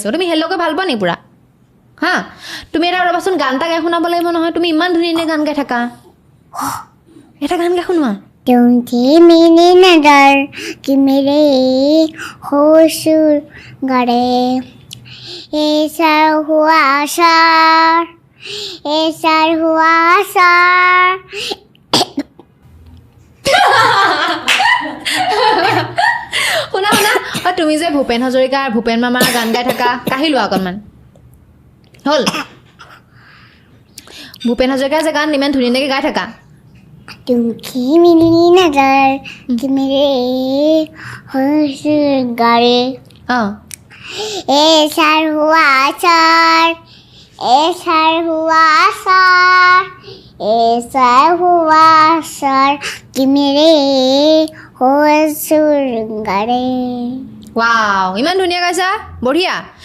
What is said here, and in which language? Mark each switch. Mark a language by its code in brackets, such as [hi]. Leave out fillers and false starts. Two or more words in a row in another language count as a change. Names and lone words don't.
[as] গাইছোঁ তুমি হেল্ল'কে ভাল পোৱা নি পুৰা হা তুমি এটা ৰবাচোন গান এটা গাই শুনাব লাগিব নহয় তুমি ইমান ধুনীয়া গান গাই থাকা এটা গান গাই শুনোৱা [hi] तुम थी मेरी नजर कि मेरे होश गड़े ऐसा हुआ सर [as] শুনা শুনা তুমি যে ভূপেন হাজৰিকা ভূপেন মামাৰ গান গাই থাকা কাহি লোৱা অকণমান হ'ল ভূপেন হাজৰিকাৰ যে গান ইমান ধুনীয়াকৈ গাই থাকা [hi] तुम थी मेरी नजर कि मेरे होश गड़े অঁ ऐसा हुआ सर कि मेरे होश गड़े [as] ৱাও ইমান ধুনীয়া গাইছা বঢ়িয়া